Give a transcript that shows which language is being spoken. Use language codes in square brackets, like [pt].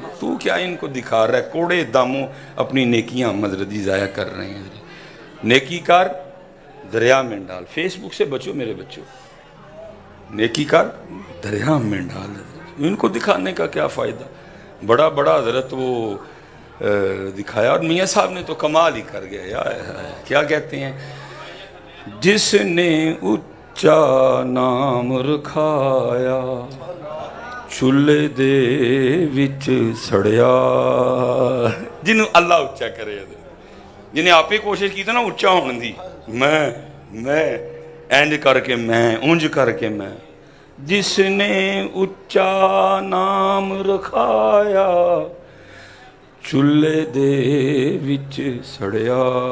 [ur] تو کیا ان کو دکھا رہا ہے, کوڑے داموں اپنی نیکیاں مزردی ضائع کر رہے ہیں. نیکی کار دریا میں ڈال. فیس بک سے بچو میرے بچوں, نیکی کار دریا میں ڈال. ان کو دکھانے کا کیا فائدہ. بڑا حضرت وہ دکھایا, اور میاں صاحب نے تو کمال ہی کر گیا. کیا کہتے ہیں, [pa] جس نے اچا نام رکھایا چولہے دے وچ سڑیا. جنہوں اللہ اچا کرے, جنہیں آپ ہی کوشش کی تھی نا اچا ہونے دی, میں اینج کر کے میں اونج کر کے میں. جس نے اچا نام رکھایا چولہے دے وچ سڑیا.